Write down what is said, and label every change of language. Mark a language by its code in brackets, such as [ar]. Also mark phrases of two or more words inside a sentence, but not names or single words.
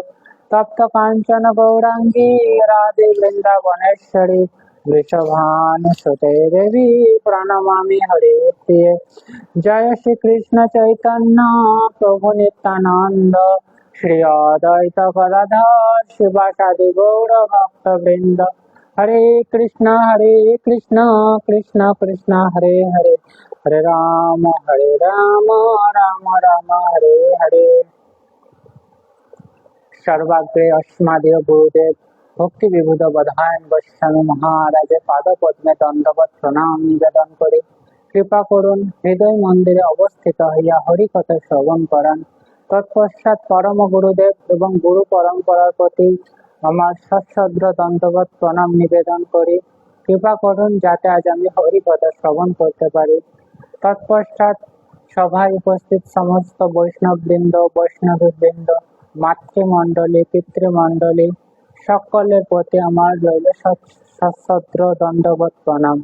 [sa] तप्त कांचन गौरांगी राधे वृंदावनेश्वरी वृषभानुसुते देवी प्रणमामि हरे प्रिये। जय श्री कृष्ण चैतन्य प्रभु नित्यानंद श्री अद्वैत गदाधर शिवासादि गौर भक्त वृंद। हरे कृष्ण कृष्ण कृष्ण हरे हरे हरे राम राम राम हरे हरे। [bn] সর্বাগ্রে অস্মদীয় গুরুদেব ভক্তি বিভূত বধায়ন গোস্বামী মহারাজ পাদ পদ্মে দণ্ডবত প্রণাম নিবেদন করে কৃপা করুন হৃদয় মন্দিরে অবস্থিত হইয়া হরিকথা শ্রবণ করান। তৎপশ্চাৎ পরম গুরুদেব এবং গুরু পরম্পরার প্রতি আমার সশ্রদ্ধ দণ্ডবত প্রণাম নিবেদন করি। কৃপা করুন যাতে আজ আমি হরিকথা শ্রবণ করতে পারি। তৎপশ্চাৎ সভায় উপস্থিত সমস্ত বৈষ্ণববৃন্দ বৈষ্ণবীবৃন্দ মাতৃমণ্ডলী পিতৃমণ্ডলী সকলের প্রতি আমার রইল সশ্রদ্ধ দণ্ডবত প্রণাম।